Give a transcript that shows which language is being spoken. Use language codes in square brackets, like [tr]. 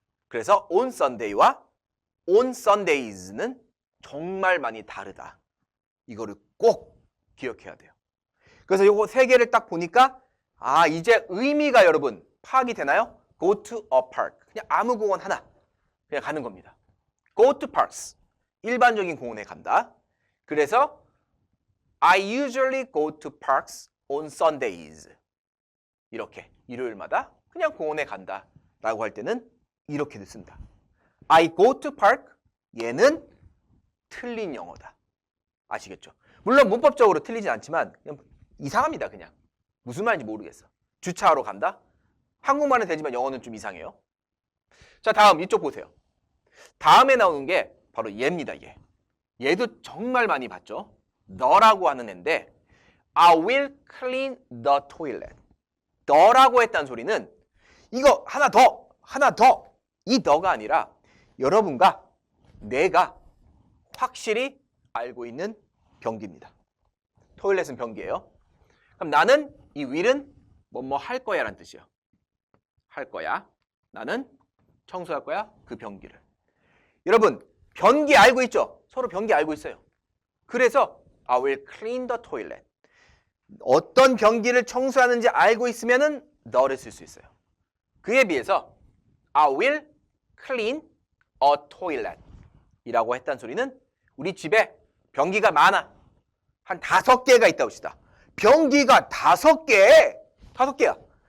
[ko] 그래서 on Sunday와 on Sundays 는 정말 많이 다르다. 이거를 꼭 기억해야 돼요. 그래서 요거 세 개를 딱 보니까 이제 의미가 여러분 파악이 되나요? [en] Go to a park. [ko] 그냥 아무 공원 하나 그냥 가는 겁니다. [en] Go to parks. 일반적인 공원에 간다. 그래서 I usually go to parks on Sundays. [ko] 이렇게 일요일마다 그냥 공원에 간다 라고 할 때는 이렇게 씁니다. [en] I go to park. 얘는 틀린 영어다. 아시겠죠? [ko] 물론 문법적으로 틀리진 않지만 그냥 이상합니다. 그냥 무슨 말인지 모르겠어. 주차하러 간다? 한국말은 되지만 영어는 좀 이상해요. 자, 다음 이쪽 보세요. 다음에 나오는 게 바로 얘입니다. 얘도 정말 많이 봤죠. [en] 너라고 하는 애인데 I will clean the toilet. [ko] 너라고 했다는 소리는 이거 하나 더 이 너가 아니라 여러분과 내가 확실히 알고 있는 변기입니다. 토일렛은 변기예요. 그럼 나는 이 will은 뭐뭐 할 거야 라는 뜻이에요. 할 거야. 나는 청소할 거야. 그 변기를. 여러분 변기 알고 있죠? 서로 변기 알고 있어요. [en] 그래서 I will clean the toilet. [ko] 어떤 변기를 청소하는지 알고 있으면은 너를 쓸 수 있어요. 그에 비해서 I will clean a toilet 이라고 했다는 소리는 우리 집에 변기가 많아. 한 5개가 있다고 합시다. 변기가 5개. 5개야.